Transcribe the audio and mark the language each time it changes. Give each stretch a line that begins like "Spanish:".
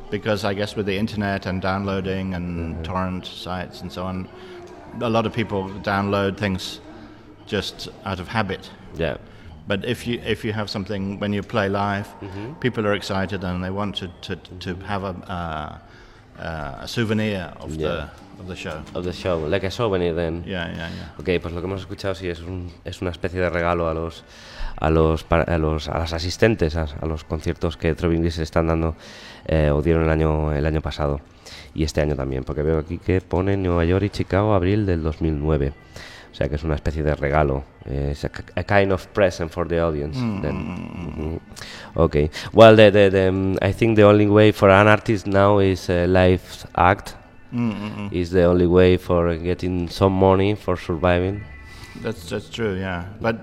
English: Because I guess with the internet and downloading and uh-huh. torrent sites and so on, a lot of people download things just out of habit. Yeah. But if you have something when you play live, mm-hmm. people are excited and they want to have a souvenir of yeah. the show, like a souvenir then. Yeah, yeah, yeah.
Spanish: Okay, pues lo que hemos escuchado sí es una especie de regalo a los asistentes a los conciertos que Throbbing Gristle están dando o dieron el año pasado y este año también, porque veo aquí que pone Nueva York y Chicago abril del 2009. O sea que es una especie de regalo.
English: It's a kind of present for the audience. Mm. Then. Mm-hmm. Okay. Well, I think the only way for an artist now is a live act. Mm-hmm. Is the only way for getting some money for surviving. That's true. Yeah.